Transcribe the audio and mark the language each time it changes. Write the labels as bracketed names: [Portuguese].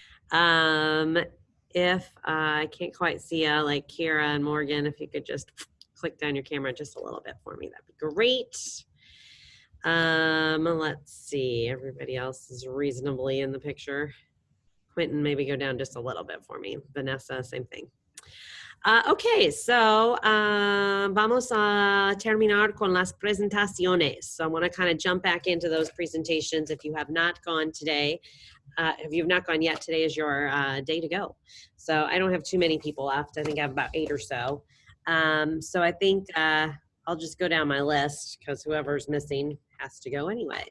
[English] Um, if I can't quite see you, like Kira and Morgan, if you could just click down your camera just a little bit for me, that'd be great. Let's see. Everybody else is reasonably in the picture. Quentin, maybe go down just a little bit for me. Vanessa, same thing. Okay, so [Spanish] vamos a terminar con las presentaciones. [English] So I want to kind of jump back into those presentations. If you have not gone today, if you've not gone yet, today is your day to go. So I don't have too many people left. I think I have about 8 or so. So I think I'll just go down my list because whoever's missing has to go anyway.